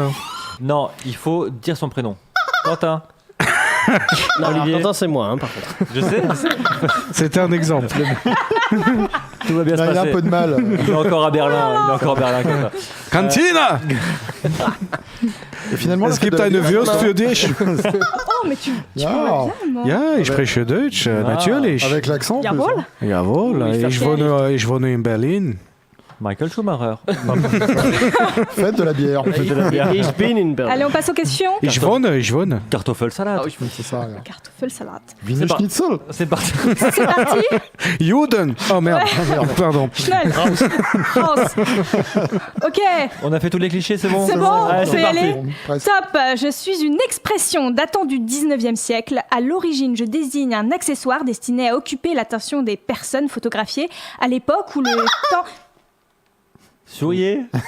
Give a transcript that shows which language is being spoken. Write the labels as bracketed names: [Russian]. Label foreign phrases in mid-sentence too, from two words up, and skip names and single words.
[French] Non, il faut dire son prénom. Quentin. Non, alors, Olivier. Quentin, c'est moi, par contre. Je sais, C'était un exemple. tout va bien se Là, il a passer. un peu de mal. Il est encore à Berlin. Quentin. Cantina! Et finalement, [German] Es gibt eine Wurst für dich. [French] Oh, mais tu [German] Ja. [French] vois bien, moi. [German] Ja, ich spreche Deutsch, natürlich. [French] Avec l'accent. en plus, [German] Jawohl. [French] hein. [German] Jawohl, [French] Oui, [German] ich wohne in Berlin. Michael Schumacher. [French] Faites de la bière. [German] Ich bin in Berlin. [French] Allez, on passe aux questions. [German] Ich wohne. Kartoffelsalat. [French] C'est ça. [German] Ja. Kartoffelsalat. Wiener [French] pas- [German] Schnitzel. [French] C'est parti. C'est parti. Juden. Oh merde, pardon. [German] Schnell. Raus. [French] Ok. On a fait tous les clichés, c'est bon. C'est bon, Allez, on c'est peut y parti. aller. Presque. Top. Je suis une expression datant du 19e siècle. À l'origine, je désigne un accessoire destiné à occuper l'attention des personnes photographiées à l'époque où le temps. Souriez.